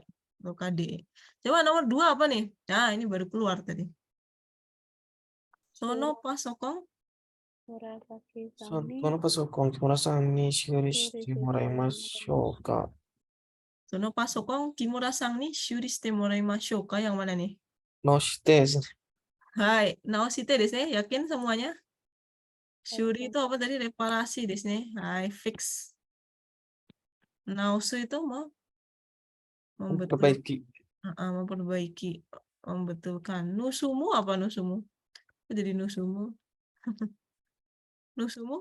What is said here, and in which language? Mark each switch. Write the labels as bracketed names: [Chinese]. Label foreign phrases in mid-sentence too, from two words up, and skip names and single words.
[Indonesian] KD. Coba nomor 2 apa nih? Nah, ini baru keluar tadi. [Japanese] そのパソコン. このパソコン木村さんに修理してもらいましょうか? そのパソコン木村さんに修理してもらいましょうか? [Indonesian] Yang mana nih? [Japanese] Noshite. Hai, 直してですね. [Indonesian] Yakin semuanya? Shuri itu apa tadi? Reparasi [Japanese] ですね. [Indonesian] Hai, fix. Naosu itu mau Memperbaiki. memperbaiki, membetulkan. Nusumu apa nusumu? Jadi nusumu. Nusumu?